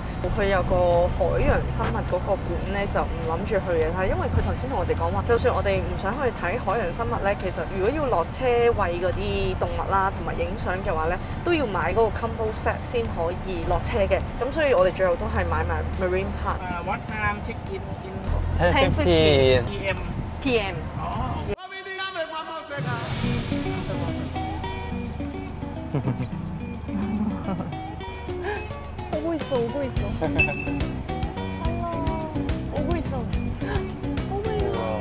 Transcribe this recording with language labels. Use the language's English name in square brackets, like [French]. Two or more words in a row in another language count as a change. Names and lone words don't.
[Cantonese] 佢有個海洋生物嗰個館咧，就唔諗住去嘅。但係因為佢頭先同我哋講話，就算我哋唔想去睇海洋生物咧，其實如果要落車餵嗰啲動物啦，同埋影相嘅話咧，都要買嗰個 [English] combo set [Cantonese] 先可以落車嘅。咁所以我哋最後都係買埋 Marine Park。 [English] What time check in 10:50 PM? PM。 [Cantonese] 哦。 [Korean] 오고 있어, 오고 있어. 오고 있어. 오 마이 갓.